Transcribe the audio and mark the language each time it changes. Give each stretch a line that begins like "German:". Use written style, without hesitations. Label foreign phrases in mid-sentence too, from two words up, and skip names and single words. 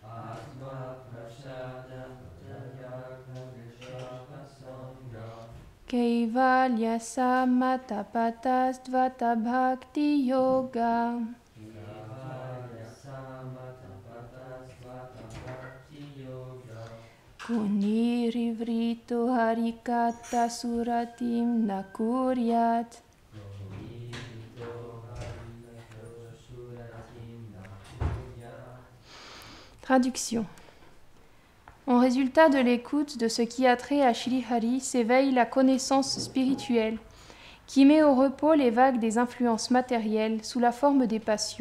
Sanskrit: Kaivalya samatapatas dvata bhakti yoga. Kunirivrito harikata suratim nakuryat.
French: Traduction. En résultat de l'écoute de ce qui a trait à Shri Hari s'éveille la connaissance spirituelle qui met au repos les vagues des influences matérielles sous la forme des passions.